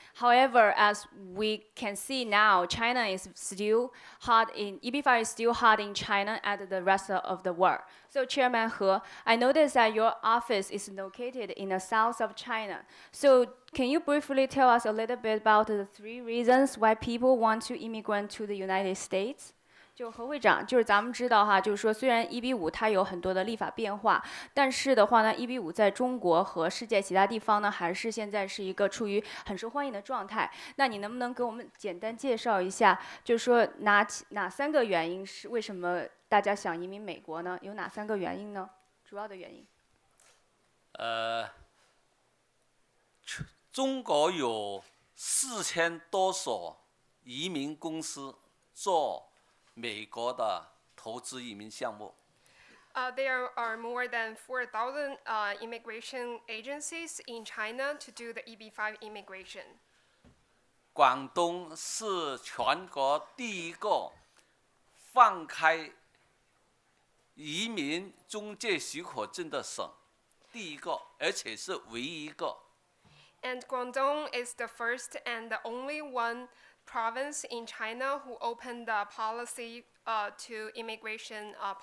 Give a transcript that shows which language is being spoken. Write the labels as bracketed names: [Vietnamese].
[English] However, as we can see now, China is still hot in, EB5 is still hot in China and the rest of the world. So Chairman He, I noticed that your office is located in the south of China. So can you briefly tell us a little bit about the 3 reasons why people want to immigrate to the United States? [Chinese] 就何会长，就是咱们知道哈，就是说虽然 EB5它有很多的立法变化，但是的话呢，EB5在中国和世界其他地方呢，还是现在是一个处于很受欢迎的状态。那你能不能给我们简单介绍一下，就是说哪3个原因是为什么大家想移民美国呢？有哪3个原因呢？主要的原因？中国有4000多所移民公司做美国的投资移民项目。 [English] There are more than 4,000 immigration agencies in China to do the EB5 immigration. [Chinese] 广东是全国第一个放开移民中介许可证的省，第一个，而且是唯一一个。 [English] And Guangdong is the first and the only one province in China who opened the policy to immigration